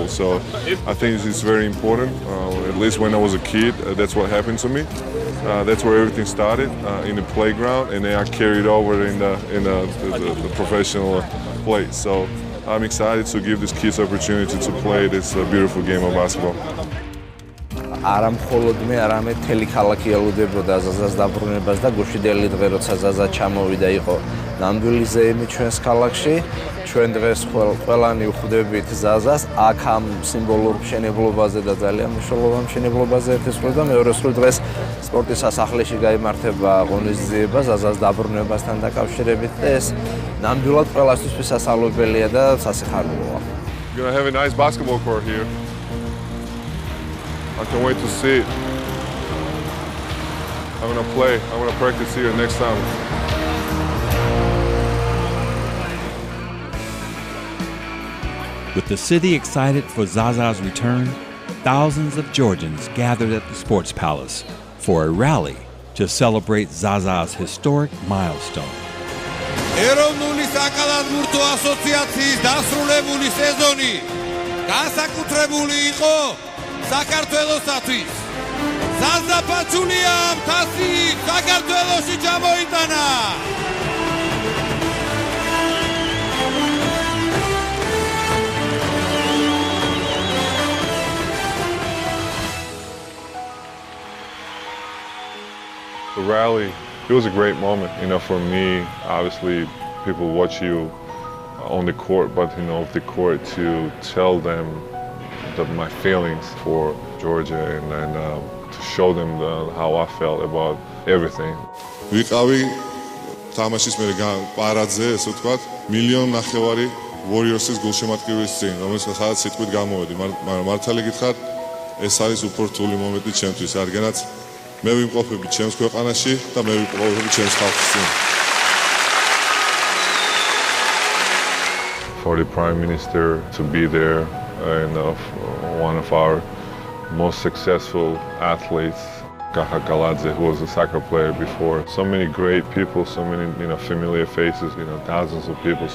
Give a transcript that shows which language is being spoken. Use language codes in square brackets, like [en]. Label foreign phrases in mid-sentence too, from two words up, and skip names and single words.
[en] So I think it's very important. At least when I was a kid, that's what happened to me. That's where everything started in the playground, and then I carried over in the professional play. So I'm excited to give these kids opportunity to play this beautiful game of basketball. [ka] არა მხოლოდ მე, არამედ მთელი ქალაქი ელოდებოდა ზაზას დაბრუნებას და გუშინდელი დღე, როცა ზაზა ჩამოვიდა, იყო ნამდვილი ზეიმი ჩვენს ქალაქში. ჩვენ დღეს ყველანი ვხვდებით ზაზას აქ ამ სიმბოლურ მშენებლობაზე და ძალიან მნიშვნელოვან მშენებლობაზე ერთის მხრივ და მეორე მხრივ დღეს სპორტის სასახლეში გაიმართება ღონისძიება ზაზას დაბრუნებასთან დაკავშირებით და ეს ნამდვილად ყველასთვის შესაძლებელია და სასიხარულოა. [en] You're gonna have a nice basketball court here. I can't wait to see it. I'm gonna play. I'm gonna practice here next time. With the city excited for Zaza's return, thousands of Georgians gathered at the Sports Palace for a rally to celebrate Zaza's historic milestone. [ka] ეროვნული საკალათბურთო ასოციაციის დასრულებული სეზონი განსაკუთრებული იყო საქართველოსათვის. ზაზა ფაჩულიამ თასი საქართველოში ჩამოიტანა. [en] The rally, it was a great moment, for me. Obviously, people watch you on the court, but off the court to tell them my feelings for Georgia and to show them how I felt about everything. [ka] ვიყავი თამაშის მე პარადზე, ესე ვთქვათ, 1.5 მილიონი Warriors-ის გულშემატკივრის წინ, რომელსაც სიტყვით გამოვედი, მაგრამ მართალი გითხრათ, ეს არის უფრო რთული მომენტი ჩემთვის, რადგანაც მე ვიმყოფები ჩემს ქვეყანაში და მე ვიმყოფები ჩემს ხალხის წინ. [en] For the Prime Minister to be there and one of our most successful athletes, who was a soccer player before. So many great people, so many familiar faces, thousands of people.